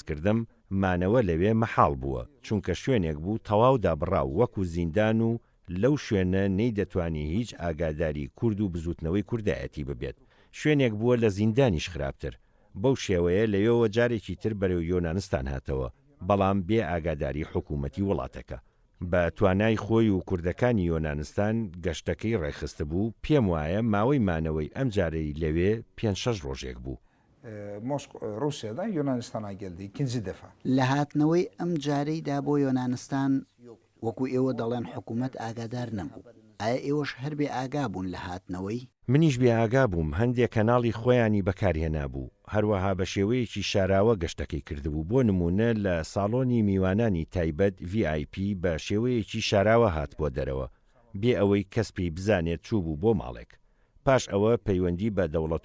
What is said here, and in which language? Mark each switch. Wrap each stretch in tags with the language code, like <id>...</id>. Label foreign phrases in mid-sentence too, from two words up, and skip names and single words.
<ckb>کردم مانەوە لەوێ مەحاڵ بووە چونکە شوێنێک بوو تەواو دابڕاو وەکو زیندان و لەو شوێنە نەی دەتوانی هیچ ئاگاداری کورد و بزوتنەوەی کوردایەتی ببێت شوێنێک بووە لە زیندانیش خراپتر بەو شێوەیە لەوێەوە جارێکی تر بەرەو یۆنانستان هاتەوە بەڵام بێ ئاگاداری حکوومەتی وڵاتەکە بە توانای خۆی و کوردەکانی یۆنانستان گەشتەکەی ڕێخستە بوو پێم وایە ماوەی مانەوەی ئەم جارەی لەوێ 5-6 ڕۆژێک بوو.</ckb> <tr>Rusya'dan Yunanistan'a geldi ikinci defa.</tr> <ckb>لە هاتنەوەی ئەم جارەیدا بۆ یۆنانستان وەکو ئێوە دەڵێن حکوومەت ئاگادار نەبوو. ئایا ئێوەش هەر بێ ئاگا بوون لە هاتنەوەی؟ منیش بێ ئاگا بووم هەندێک کەناڵی خۆیانی بەکارهێنا بوو هەروەها بە شێوەیەکی شاراوە گەشتەکەی کردبوو بۆ نمونە لە ساڵۆنی میوانانی تایبەت VIP بە شێوەیەکی شاراوە هات بۆ دەرەوە بێ ئەوەی کەس پێی بزانێت چوو بوو بۆ ماڵێک پاش ئەوە پەیوەندی بە دەوڵەت</ckb>